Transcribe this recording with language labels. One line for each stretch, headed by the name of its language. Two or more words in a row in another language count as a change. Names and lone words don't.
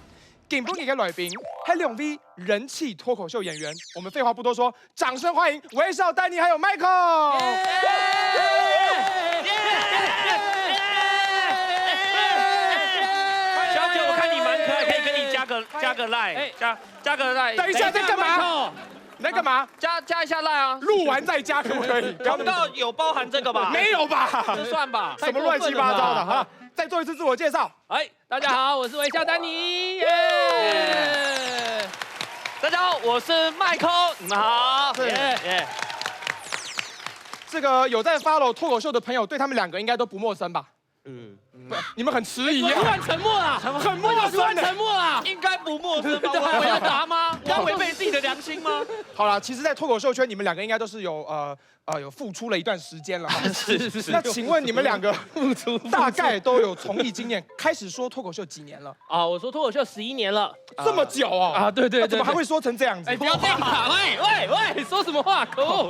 Chinese: 今本日嘅來賓係兩位人氣脱口秀演員，我們廢話不多說，掌聲歡迎微笑丹尼還有 Michael。小姐，我看你蠻可愛，可以跟你加個 line， 加個 line。等一下，在幹嘛？你在幹嘛？加一下 line 啊！錄完再加可不可以？廣告有包含這個吧？沒有吧？不算吧？什麼亂七八糟的？好，再做一次自我介紹。哎，大家好，我是微笑丹尼。大家好，我是Michael，你們好。這個有在 follow 脱口秀的朋友，對他們兩個應該都不陌生吧？你們很遲疑突然沉默了，很陌生。突然沉默了，應該不陌生吧？我回答嗎？我要違背自己的良心嗎？好了，其實，在脱口秀圈，你們兩個應該都是有付出了一段時間了。是。那請問你們兩個大概都有從藝經驗，開始說脱口秀幾年了？啊，我說脱口秀11年了，這麼久哦？啊，對，怎麼還會說成這樣子？哎，不要這樣吧！喂，說什麼話？可惡，